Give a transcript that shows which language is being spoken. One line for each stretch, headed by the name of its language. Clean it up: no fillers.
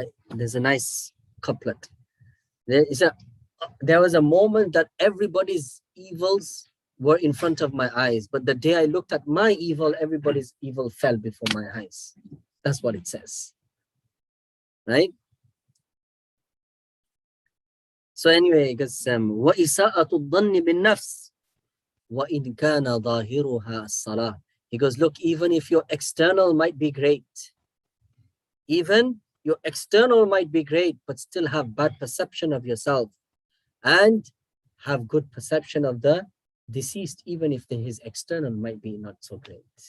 English: There's a nice couplet. There was a moment that everybody's evils were in front of my eyes, but the day I looked at my evil, everybody's evil fell before my eyes. That's what it says, right? So anyway, because
Arabic: وَإِسَاءَةُ الظَّنِّ بِالنَّفْسِ وَإِنْ كَانَ ظَاهِرُهَا الصَّلَاةِ.
English: Because look, even if your external might be great, even your external might be great, but still have bad perception of yourself, and have good perception of the deceased, even if his external might be not so great.